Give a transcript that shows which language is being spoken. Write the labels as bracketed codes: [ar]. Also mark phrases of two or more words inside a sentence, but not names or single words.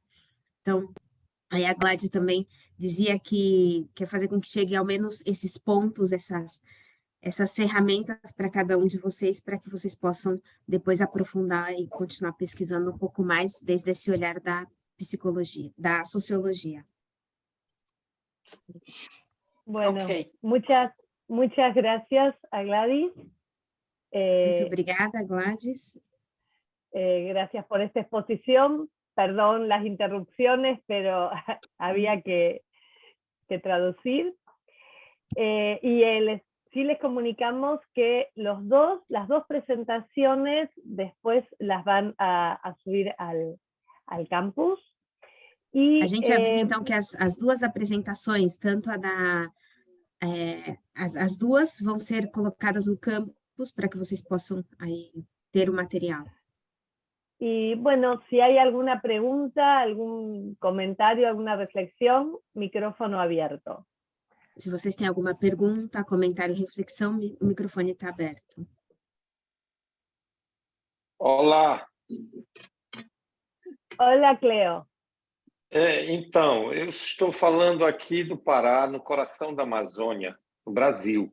[pt] Então, aí a Gladys também dizia que quer fazer com que chegue ao menos esses pontos, essas ferramentas para cada um de vocês, para que vocês possam depois aprofundar e continuar pesquisando um pouco mais desde esse olhar da psicologia, da sociologia. [es] Bueno, Okay. muchas gracias a Gladys. [pt] Muito obrigada, Gladys. [es] Gracias por esta exposición. Perdón las interrupciones, pero había que traducir. Sí les comunicamos que las dos presentaciones después las van a subir al campus. [pt] A gente avisa, então, que as duas apresentações, tanto as duas vão ser colocadas no campus para que vocês possam aí ter o material. [es] Y bueno, si hay alguna pregunta, algún comentario, alguna reflexión, micrófono abierto. [pt] Se vocês têm alguma pergunta, comentário, reflexão, o microfone está aberto. Olá. [es] Hola, Cleo. [pt] Então, eu estou falando aqui do Pará, no coração da Amazônia, no Brasil.